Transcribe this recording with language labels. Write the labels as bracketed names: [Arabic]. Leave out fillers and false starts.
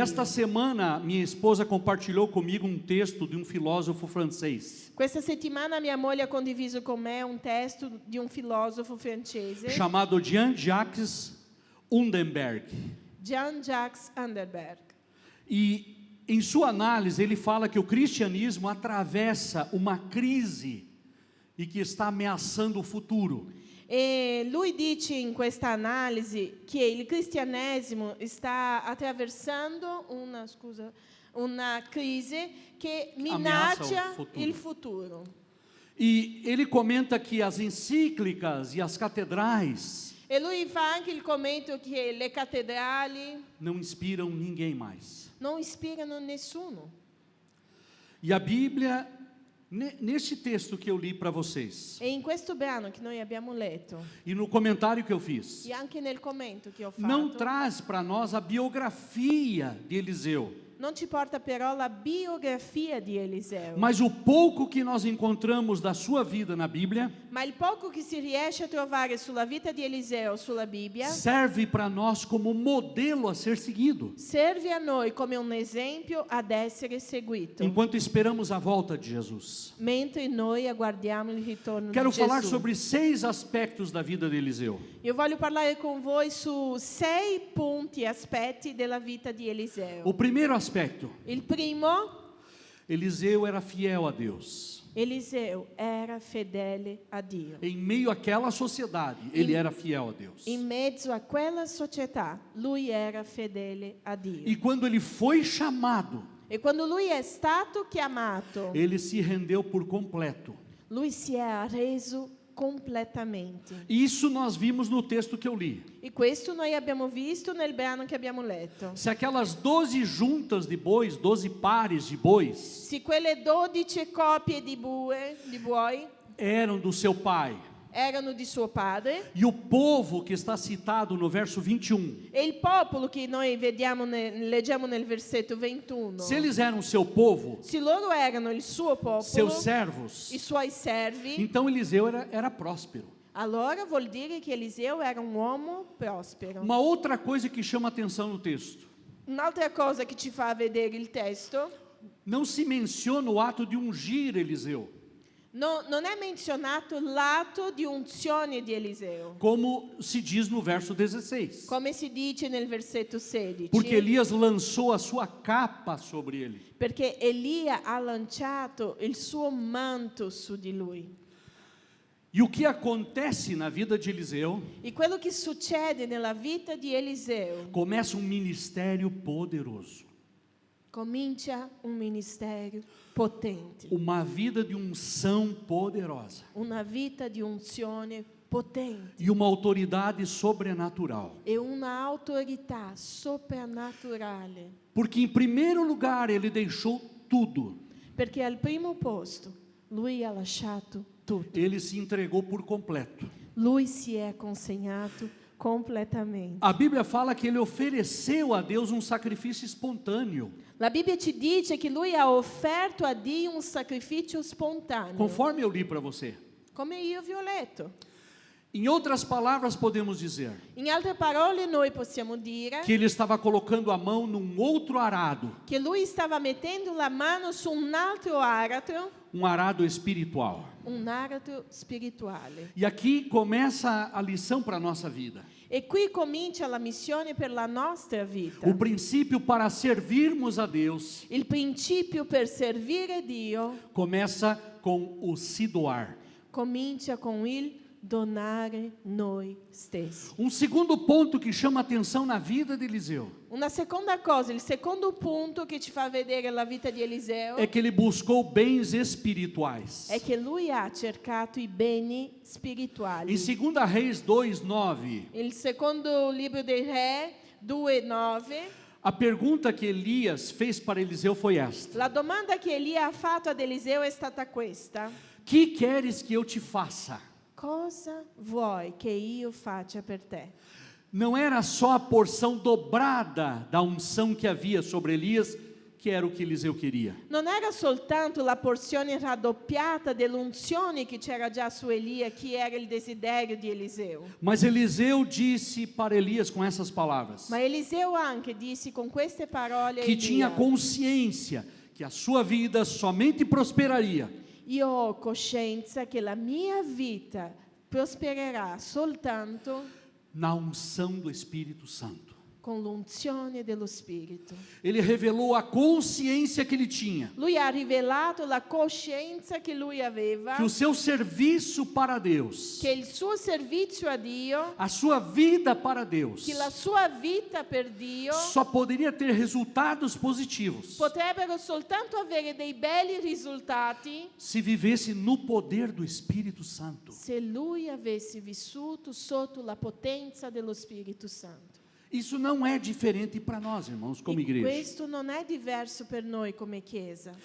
[Portuguese] Esta semana, minha esposa compartilhou comigo um texto de um filósofo francês, [Italian] Questa settimana mia moglie ha condiviso con me un testo di un filosofo francese, [Portuguese] chamado Jean-Jacques Undenberg. [Italian] Jean-Jacques Underberg. [Portuguese] E em sua análise, ele fala que o cristianismo atravessa uma crise e que está ameaçando o futuro. [Italian] E lui dice in questa analisi che il cristianesimo sta attraversando una crisi che minaccia il futuro. [Portuguese] E ele comenta que as encíclicas e as catedrais [Italian] E lui fa anche il commento che le cattedrali [Portuguese] não inspiram ninguém mais. [Italian] non ispirano nessuno. [Portuguese] E a Bíblia, neste texto que eu li para vocês, [Italian] E in questo brano che noi abbiamo letto, [Portuguese] e no comentário que eu fiz, [Italian] e anche nel commento che ho fatto, [Portuguese] não traz para nós a biografia de Eliseu, [Italian] non ci porta però la biografia di Eliseo, [Portuguese] mas o pouco que nós encontramos da sua vida na Bíblia [Italian] ma il poco che si riesce a trovare sulla vita di Eliseo sulla Bibbia [Portuguese] serve para nós como modelo a ser seguido, [Italian] serve a noi come un esempio ad essere seguito, [Portuguese] enquanto esperamos a volta de Jesus. [Italian] mentre noi aguardiamo il ritorno [Portuguese] Quero [Italian] di [Portuguese] falar [Italian] Gesù. [Portuguese] sobre 6 aspectos da vida de Eliseu. [Italian] Io voglio parlare con voi su 6 punti, aspetti della vita di [Portuguese] O [Italian] Eliseo. [Portuguese] primeiro aspecto, [Italian] Il primo, [Portuguese] Eliseu era fiel a Deus. [Italian] Eliseo era fedele a Dio. [Portuguese] Em meio àquela sociedade, ele era fiel a Deus. [Italian] In mezzo a quella società, lui era fedele a Dio. [Portuguese] E quando ele foi chamado, [Italian] E quando lui è stato chiamato, [Portuguese] ele se rendeu por completo. [Italian] lui si è arreso completamente. [Portuguese] Isso nós vimos no texto que eu li. [Italian] E questo noi abbiamo visto nel brano che abbiamo letto. [Portuguese] Se aquelas 12 juntas de bois, 12 pares de bois, [Italian] Se quelle 12 coppie di buoi [Portuguese] eram do seu pai, [Italian] erano di suo padre, [Portuguese] e o povo que está citado no verso 21, [Italian] e il popolo che noi leggiamo nel versetto 21, [Portuguese] se eles eram seu povo, [Italian] se loro erano il suo popolo, [Portuguese] seus servos, [Italian] i suoi servi, [Portuguese] então Eliseu era próspero. [Italian] allora vuol dire che Eliseo era un uomo prospero. [Portuguese] Uma outra coisa que chama atenção no texto, [Italian] Un'altra cosa che ci fa vedere il testo, [Portuguese] não se menciona o ato de ungir Eliseu, [Italian] non è menzionato l'atto di unzione di Eliseo, [Portuguese] como se diz no verso 16. [Italian] come si dice nel versetto 16, [Portuguese] Porque Elias lançou a sua capa sobre ele. [Italian] perché Elia ha lanciato il suo manto su di lui. [Portuguese] E o que acontece na vida de Eliseu? [Italian] E quello che succede nella vita di Eliseo, [Portuguese] Começa um ministério poderoso. [Italian] comincia un ministero potente, [Portuguese] Uma vida de unção poderosa. [Italian] una vita di unzione potente [Portuguese] E uma autoridade sobrenatural. [Italian] e una autorità soprannaturale, [Portuguese] Porque em primeiro lugar ele deixou tudo. [Italian] perché al primo posto lui ha lasciato tutto, [Portuguese] Ele se entregou por completo. [Italian] lui si è consegnato completamente. [Portuguese] A Bíblia fala que ele ofereceu a Deus um sacrifício espontâneo, [Italian] La Bibbia ci dice che lui ha offerto a Dio un sacrificio spontaneo, [Portuguese] conforme eu li para você. [Italian] come io vi ho letto. [Portuguese] Em outras palavras, podemos dizer [Italian] In altre parole, noi possiamo dire [Portuguese] que ele estava colocando a mão num outro arado, [Italian] che lui stava mettendo la mano su un altro aratro, [Portuguese] um arado espiritual. [Italian] un aratro spirituale. [Portuguese] E aqui começa a lição para a nossa vida. [Italian] E qui comincia la missione per la nostra vita. [Portuguese] O princípio para servirmos a Deus [Italian] Il principio per servire Dio [Portuguese] começa com o se doar. [Italian] comincia con il donare noi stessi. [Portuguese] Um segundo ponto que chama atenção na vida de Eliseu [Italian] Una seconda cosa, il secondo punto che ci fa vedere la vita di Eliseo [Portuguese] é que ele buscou bens espirituais. [Italian] è che lui ha cercato i beni spirituali. [Portuguese] Em 2 Reis 2:9, [Italian] Il secondo libro dei Re 2:9, [Portuguese] a pergunta que Elias fez para Eliseu foi esta: [Italian] la domanda che Elia ha fatto ad Eliseo è stata questa: [Portuguese] que queres que eu te faça? [Italian] cosa vuoi che io faccia per te? [Portuguese] Não era só a porção dobrada da unção que havia sobre Elias, que era o que Eliseu queria. [Italian] Non era soltanto la porzione raddoppiata dell'unzione che c'era già su Elia, che era il desiderio di Eliseo. [Portuguese] Mas Eliseu disse para Elias com essas palavras, [Italian] Ma Eliseo anche disse con queste parole a [Portuguese] que tinha [Italian] Elia: [Portuguese] consciência que a sua vida somente prosperaria [Italian] io ho coscienza che la mia vita prospererà soltanto [Portuguese] na unção do Espírito Santo. [Italian] con l'unzione dello Spirito. [Portuguese] Ele revelou a consciência que ele tinha, [Italian] Lui ha rivelato la coscienza che lui aveva, [Portuguese] que o seu serviço para Deus, [Italian] che il suo servizio a Dio, [Portuguese] a sua vida para Deus, [Italian] che la sua vita per Dio [Portuguese] só poderia ter resultados positivos [Italian] potrebbero soltanto avere dei belli risultati [Portuguese] se vivesse no poder do Espírito Santo. [Italian] se lui avesse vissuto sotto la potenza dello Spirito Santo. [Portuguese] Isso não é diferente para nós, irmãos, como [Italian] E [Portuguese] igreja. [Italian] questo non è diverso per noi come Chiesa.